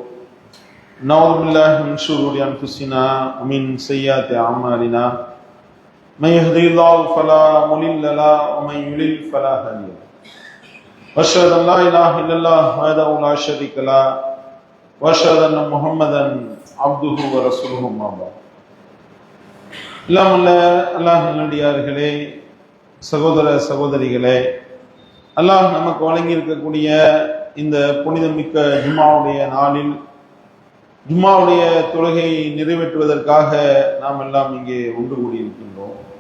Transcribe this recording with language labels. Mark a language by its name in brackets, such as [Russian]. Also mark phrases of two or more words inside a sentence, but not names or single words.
[Arabic] نعوذ بالله من شرور انفسنا ومن سيئات اعمالنا من يهده الله فلا مضل له ومن يضلل فلا هادي له واشهد ان لا اله الا الله وحده لا شريك له واشهد ان محمدا عبده ورسوله اما بعد. [Tamil] அல்லாஹ் நல்லடியார்களே, சகோதர சகோதரிகளே, அல்லாஹ் நமக்கு வழங்கி இருக்கக்கூடிய இந்த புனிதமிக்க ஜும்மாவுடைய நாளில் ஜும்மாவுடைய தொழுகை நிறைவேற்றுவதற்காக நாம் எல்லாம் இங்கே ஒன்று கூடியிருக்கின்றோம்.